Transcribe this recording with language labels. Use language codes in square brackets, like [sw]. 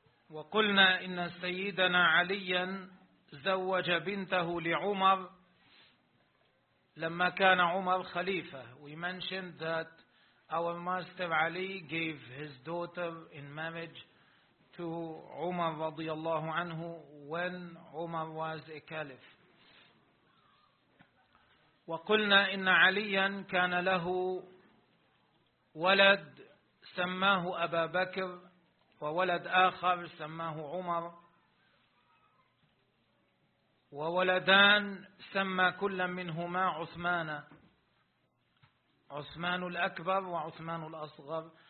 [ar] وقلنا إن سيدنا عليا زوج بنته لعمر لما كان عمر خليفة. [en] We mentioned that our master Ali gave his daughter in marriage to Umar [ar] رضي الله عنه [en] when Umar was a caliph. [ar] وقلنا إن عليا كان له ولد سماه أبا بكر وولد آخر سماه عمر وولدان سمى كل منهما عثمان، عثمان الأكبر وعثمان الأصغر.